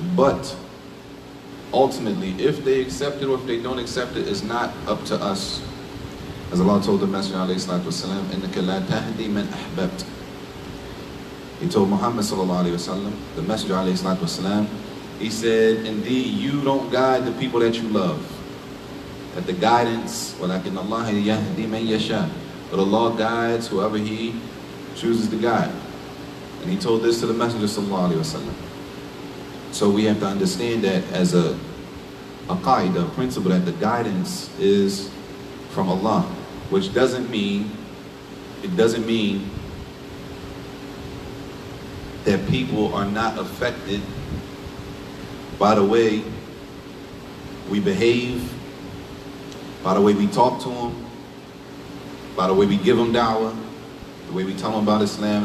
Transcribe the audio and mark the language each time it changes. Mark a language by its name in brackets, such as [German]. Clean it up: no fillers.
[English] But ultimately, if they accept it or if they don't accept it, it's not up to us. As Allah told the Messenger alayhi salatu wasalam, [Arabic] إِنَّكَ لَا تَهْدِي مَنْ أَحْبَبْتَ. [English] He told Muhammad sallallahu alayhi wasallam, the Messenger alayhi salatu wasalam, he said, indeed, you don't guide the people that you love. That the guidance, [Arabic] وَلَكِنَّ اللَّهَ يَهْدِي مَنْ يَشَاءُ. [English] But Allah guides whoever He chooses to guide. And He told this to the Messenger sallallahu alayhi wasallam. So we have to understand that as a qaida, a principle, that the guidance is from Allah, which doesn't mean that people are not affected by the way we behave, by the way we talk to them, by the way we give them da'wah, the way we tell them about Islam.